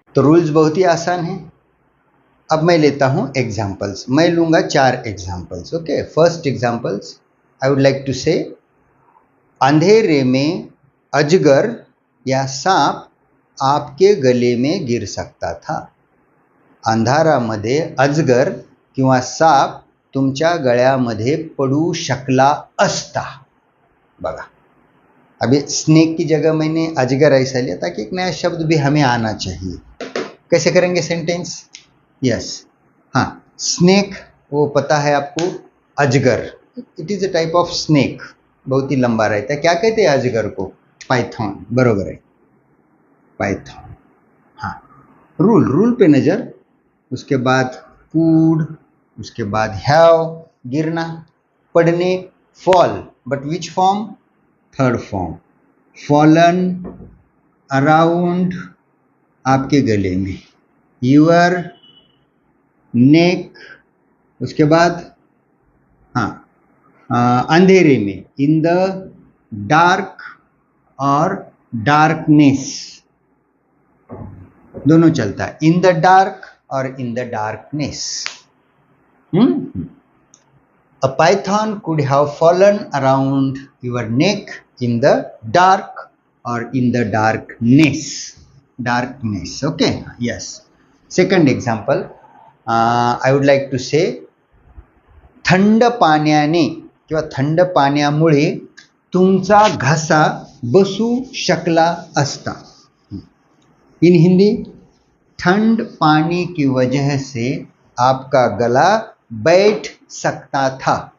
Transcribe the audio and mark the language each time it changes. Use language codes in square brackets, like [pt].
[hi] तो रूल्स बहुत ही आसान है। अब मैं लेता हूं एग्जाम्पल्स, मैं लूंगा 4 examples. Okay, [en] first examples I would like to say, [hi] अंधेरे में अजगर या सांप आपके गले में गिर सकता था। [mr] अंधारामध्ये अजगर किंवा साप तुमच्या गळ्यामध्ये पडू शकला असता। बघा, [hi] अभी स्नेक की जगह मैंने अजगर ऐसा लिया ताकि एक नया शब्द भी हमें आना चाहिए। कैसे करेंगे सेंटेंस? यस, हाँ, स्नेक वो पता है आपको, अजगर, [en] it is a type of snake, [hi] बहुत ही लंबा रहता है। क्या कहते हैं अजगर को? पाइथन, बरोबर है, पाइथन। हाँ, रूल पे नजर, उसके बाद कूड, उसके बाद हैव, गिरना, पढ़ने, fall, [en] But which form? [hi] Third form, fallen, around, आपके गले में, यूर नेक, उसके बाद हाँ, अंधेरे में, इन द डार्क और डार्कनेस, दोनों चलता है, [en] In the dark और in the darkness. A python could have fallen around your neck in the dark or in the darkness. Darkness, okay? Yes. Second example, I would like to say, [mr] थंड पाण्याने किंवा थंड पाण्यामुळे तुमचा घसा बसू शकला असता। [hi] इन हिंदी, ठंड पानी की वजह से आपका गला बैठ सकता था।